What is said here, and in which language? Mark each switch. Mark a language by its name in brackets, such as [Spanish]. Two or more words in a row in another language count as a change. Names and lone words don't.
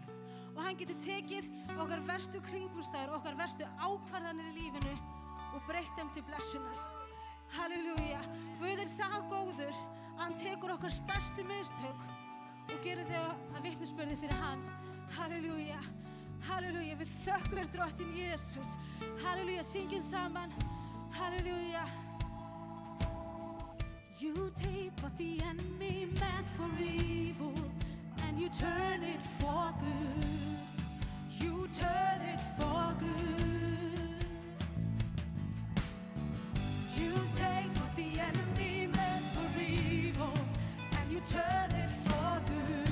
[Icelandic] Og hann getur tekið okkar verstu kringumstæður, okkar verstu ákvarðanir í lífinu og breytt þeim til blessunar. Halleluja. Guð það góður að hann tekur okkar stærstu mistök og gerir þau að vitnisburði fyrir hann. Halleluja. Halleluja. Við þökkum þér drottinn Jesús. Halleluja. Syngjum saman. Halleluja. [English] You take what the enemy meant for evil and you turn it for good. You turn it for good. You take what the enemy meant for evil and you turn it for good.